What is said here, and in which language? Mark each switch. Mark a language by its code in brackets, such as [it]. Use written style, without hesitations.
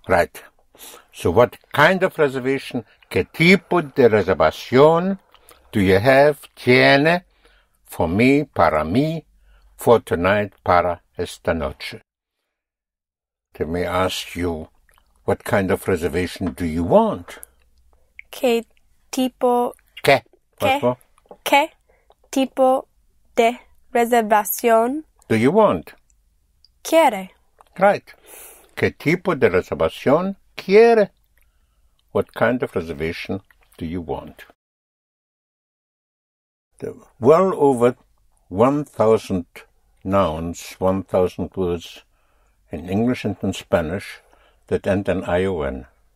[en] Right. So what kind of reservation, [es] qué tipo de reservación [en] do you have, [es] tiene, [en] for me, [es] para mí, [en] for tonight, [es] para esta noche? [en] They may ask you, what kind of reservation do you want? [es] ¿Qué tipo? ¿Qué? ¿Qué tipo de reservación [en] do you want? [es] Quiere. [en] Right. [es] ¿Qué tipo de reservación quiere? [en] What kind of reservation do you want? There were well over 1,000 nouns, 1,000 words in English and in Spanish that end in ION.